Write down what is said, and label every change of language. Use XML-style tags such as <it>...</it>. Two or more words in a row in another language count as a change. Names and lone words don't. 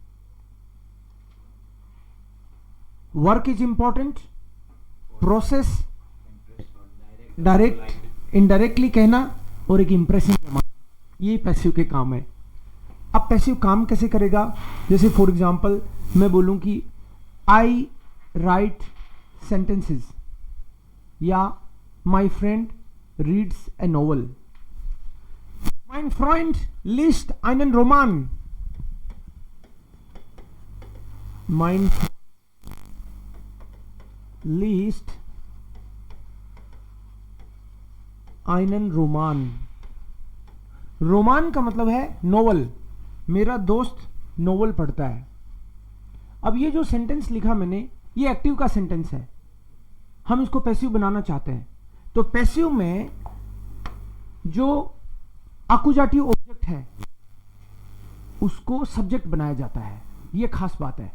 <en>work is important,</en> <hi>प्रोसेस</hi> <en>direct indirectly</en> <hi>कहना और एक इंप्रेशन जमाना, ये पैसिव के काम है। अब पैसिव काम कैसे करेगा, जैसे</hi> <en>for example</en> <hi>मैं बोलूं कि</hi> <en>I write sentences</en> <hi>या</hi> <en>my friend reads a novel,</en> <de>mein Freund liest einen Roman, mein liest einen Roman।</de> <hi>रोमान का मतलब है नोवेल, मेरा दोस्त नोवेल पढ़ता है। अब ये जो सेंटेंस लिखा मैंने ये एक्टिव का सेंटेंस है, हम इसको पैसिव बनाना चाहते हैं। तो पैसिव में जो</hi> <de>Akkusativ Objekt</de> <hi>है उसको सब्जेक्ट बनाया जाता है, ये खास बात है।</hi>